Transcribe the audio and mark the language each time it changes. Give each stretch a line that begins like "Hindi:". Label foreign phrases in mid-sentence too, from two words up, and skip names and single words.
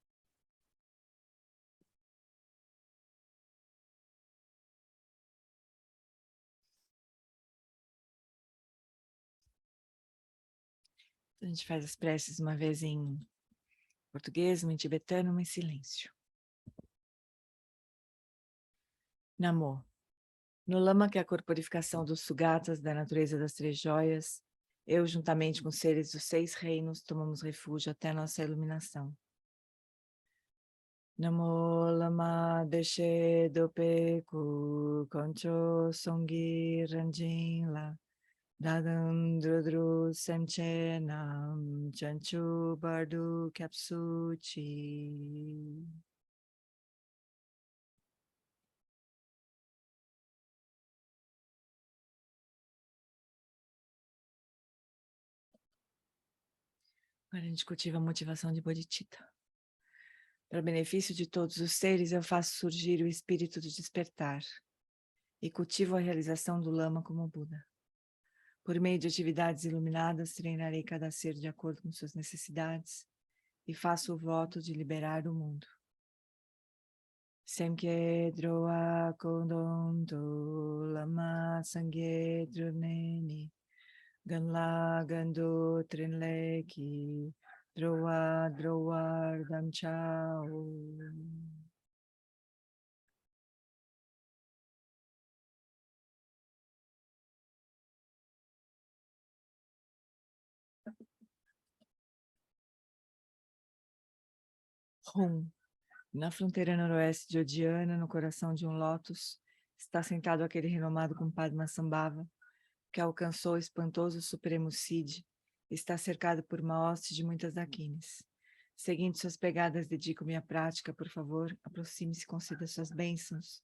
Portuguese: A gente faz as preces uma vez em português, uma em tibetano, uma em silêncio.
Tibetan: Namô.
Portuguese: No Lama, que é a corporificação dos Sugatas, da natureza das três joias, eu, juntamente com os seres dos 6 reinos, tomamos refúgio até nossa iluminação.
Tibetan: ན་མོ་བླ་མ་བདེ་གཤེགས་འདུས་པའི་སྐུ་དཀོན་མཆོག་གསུམ་གྱི་རང་བཞིན་ལ་བདག་དང་འགྲོ་དྲུག་སེམས་ཅན་རྣམས་བྱང་ཆུབ་བར་དུ་སྐྱབས་སུ་མཆི.
Portuguese: Agora a gente cultiva a motivação de Bodhicitta. Para benefício de todos os seres, eu faço surgir o espírito de despertar e cultivo a realização do Lama como Buda. Por meio de atividades iluminadas, treinarei cada ser de acordo com suas necessidades e faço o voto de liberar o mundo.
Tibetan: སེམས་བསྐྱེད་འགྲོ་བ་ཀུན་དོན་དུ་བླ་མ་སངས་རྒྱས་འགྲུབ་ནས་ནི་གང་ལ་གང་འདུལ་ཕྲིན་ལས་ཀྱིས་འགྲོ་བ་འགྲོལ་བར་དམ་བཅའོ. Rum.
Portuguese: Na fronteira noroeste de Odiana, no coração de um lótus, está sentado aquele renomado compadre Sambhava, que alcançou o espantoso Supremo Cid, e está cercado por uma hoste de muitas daquines. Seguindo suas pegadas, dedico-me à prática, por favor, aproxime-se e conceda suas bênçãos.